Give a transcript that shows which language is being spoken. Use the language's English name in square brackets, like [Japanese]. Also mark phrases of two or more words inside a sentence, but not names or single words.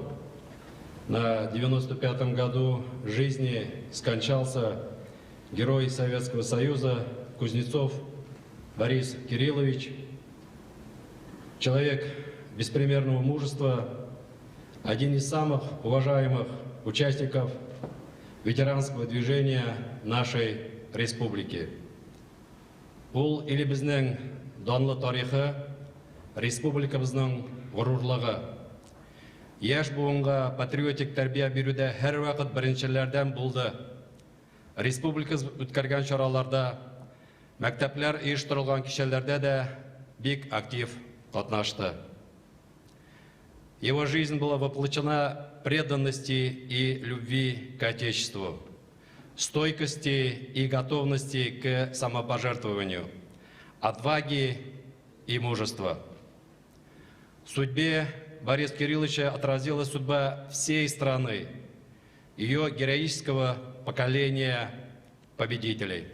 [Russian] На 95-м году жизни скончался герой Советского Союза Кузнецов Борис Кириллович, человек беспримерного мужества, один из самых уважаемых участников ветеранского движения нашей республики. [Tatar] Ул илебезнең данлы тарихы, республикабызның горурлыгы. Яшь буынга патриотик тәрбия бирүдә һәр вакыт беренчеләрдән булды. Республикабыз үткәргән чараларда, мәктәпләр оештырылган кичәләрдә дә бик актив катнашты. [Russian] Его жизнь была воплощена преданности и любви к Отечеству, стойкости и готовности к самопожертвованию, отваги и мужества. В судьбе Бориса Кирилловича отразилась судьба всей страны, ее героического поколения победителей.